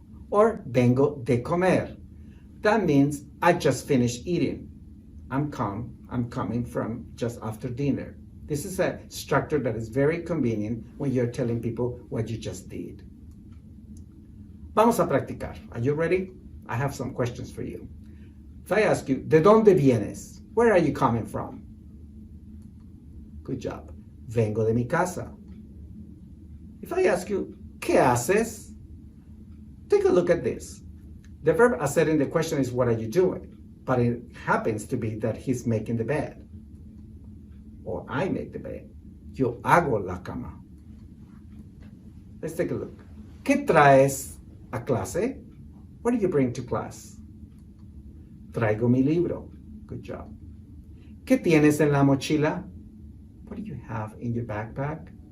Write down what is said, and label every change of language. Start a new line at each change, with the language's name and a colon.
English: Or
Spanish: vengo de comer.
English: That means I just finished eating. I'm coming from just after dinner. This is a structure that is very convenient when you're telling people what you just did.
Spanish: Vamos a practicar.
English: Are you ready? I have some questions for you. If I ask you,
Spanish: ¿de dónde vienes?
English: Where are you coming from? Good job.
Spanish: Vengo de mi casa.
English: If I ask you,
Spanish: ¿qué haces?
English: Take a look at this. The verb hacer in the question is what are you doing? But it happens to be that he's making the bed. Or I make the bed.
Spanish: Yo hago la cama.
English: Let's take a look.
Spanish: ¿Qué traes a clase?
English: What do you bring to class?
Spanish: Traigo mi libro.
English: Good job.
Spanish: ¿Qué tienes en la mochila?
English: What do you have in your backpack?